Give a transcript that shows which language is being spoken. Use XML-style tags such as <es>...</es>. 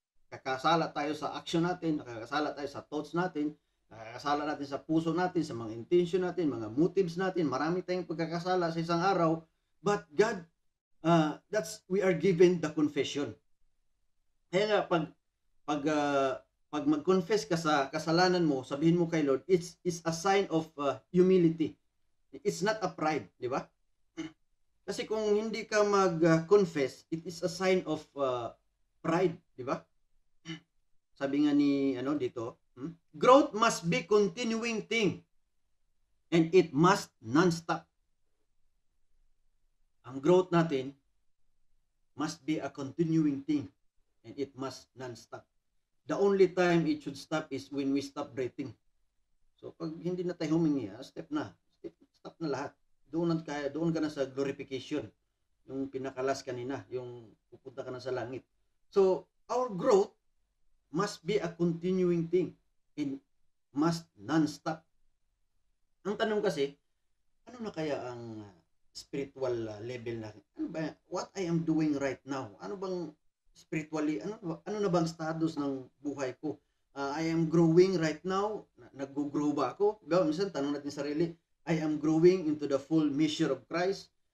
<tl>Nakakasala tayo sa action natin, nakakasala tayo sa thoughts natin, nakakasala natin sa puso natin, sa mga intention natin, mga motives natin. Marami tayong pagkakasala sa isang araw.</tl> <en>But God, we are given the confession.</en> <tl>Kaya nga, pag mag-confess ka sa kasalanan mo, sabihin mo kay Lord,</tl> <en>it's a sign of humility. It's not a pride, di ba?</en> <tl>Kasi kung hindi ka mag-confess,</tl> <en>it is a sign of pride, di ba?</en> <tl>Sabi nga ni dito,</tl> <en>growth must be continuing thing and it must non-stop.</en> <tl>Ang growth natin</tl> <en>must be a continuing thing and it must non-stop. The only time it should stop is when we stop breathing.</en> <tl>So pag hindi na tayo humingi, stop na lahat. Doon ka na sa glorification. Yung pinakalas kanina, yung pupunta ka na sa langit.</tl> <en>So our growth must be a continuing thing and must non-stop.</en> <tl>Ang tanong kasi, ano na kaya ang spiritual level na? Ano ba?</tl> <en>What I am doing right now?</en> <tl>Ano bang spiritually, ano na bang status ng buhay ko?</tl> <en>I am growing right now.</en> <tl>Nag-grow ba ako? Minsan tanong natin sarili,</tl> <en>I am growing into the full measure of Christ.</en>